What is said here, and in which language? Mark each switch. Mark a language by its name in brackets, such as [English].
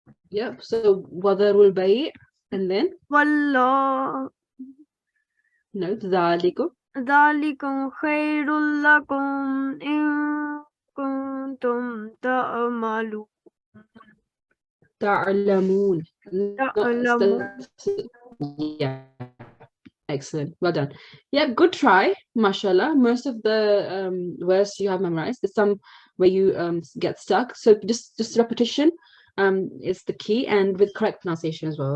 [English] yep, so [Arabic] وذروا البيع [English] and then [Arabic] والله no ذلك ذلكم خير لكم إن كنتم تعملون تعلمون تعلمون. [English] yeah, excellent, well done. Yeah, good try, mashallah. Most of the words you have memorized. There's some where you get stuck, so just repetition is the key, and with correct pronunciation as well.